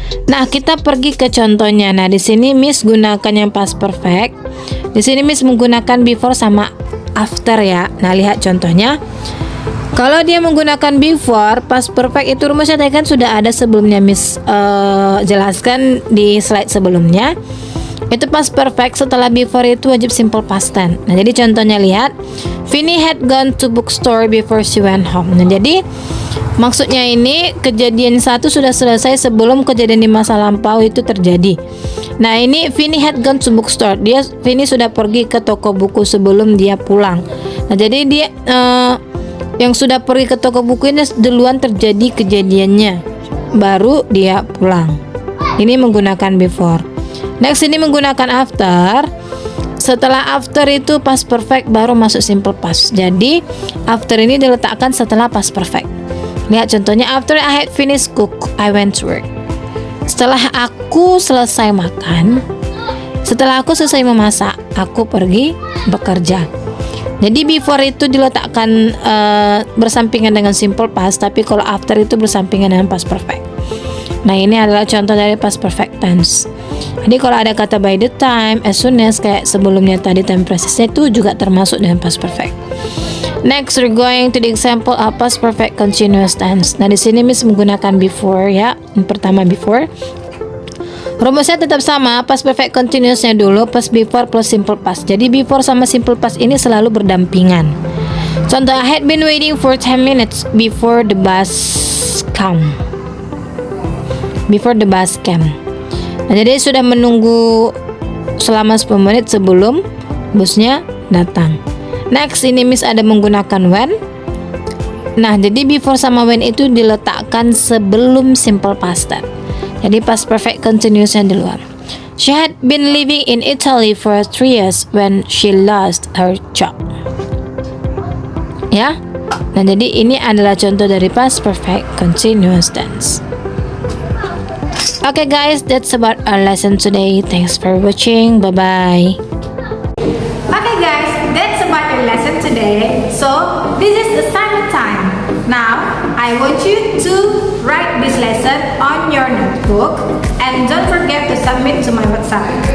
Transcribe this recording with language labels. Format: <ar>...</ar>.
<id>Nah, kita pergi ke contohnya. Nah, di sini Miss gunakan yang past perfect. Di sini Miss menggunakan before sama after, ya. Nah, lihat contohnya. Kalau dia menggunakan before, past perfect itu rumusnya tadi kan sudah ada sebelumnya Miss jelaskan di slide sebelumnya. Itu past perfect setelah before itu wajib simple past tense. Nah, jadi contohnya lihat,</id> <en>Vinny had gone to bookstore before she went home.</en> <id>Nah, jadi maksudnya ini kejadian satu sudah selesai sebelum kejadian di masa lampau itu terjadi. Nah, ini</id> <en>Vinny had gone to bookstore.</en> <id>Vinny sudah pergi ke toko buku sebelum dia pulang. Nah, jadi dia yang sudah pergi ke toko buku ini duluan terjadi kejadiannya, baru dia pulang. Ini menggunakan before. Next ini menggunakan after. Setelah after itu past perfect baru masuk simple past. Jadi after ini diletakkan setelah past perfect. Lihat contohnya,</id> <en>after I had finished cook, I went to work.</en> <id>Setelah aku selesai makan, setelah aku selesai memasak, aku pergi bekerja. Jadi before itu diletakkan bersampingan dengan simple past, tapi kalau after itu bersampingan dengan past perfect. Nah, ini adalah contoh dari past perfect tense. Jadi kalau ada kata by the time, as soon as, kayak sebelumnya tadi time precisnya itu juga termasuk dengan past perfect.</id> <en>Next, we're going to the example of past perfect continuous tense.</en> <id>Nah, di sini Miss menggunakan before ya. Yang pertama before. Rumusnya tetap sama, past perfect continuousnya dulu, past before plus simple past. Jadi before sama simple past ini selalu berdampingan.</id> <en>Contoh, I had been waiting for 10 minutes before the bus come. Before the bus came.</en> <id>Nah, jadi sudah menunggu selama 10 menit sebelum busnya datang. Next, ini Miss ada menggunakan when. Nah, jadi before sama when itu diletakkan sebelum simple past tense. Jadi past perfect continuous yang duluan.</id> <en>She had been living in Italy for 3 years when she lost her job. Ya.</en> <id>Nah, jadi ini adalah contoh dari past perfect continuous tense.</id> <en>Okay guys, that's about our lesson today. Thanks for watching. Bye-bye. Okay guys, that's about your lesson today. So this is assignment time. Now I want you to write this lesson on your notebook and don't forget to submit to my WhatsApp.</en>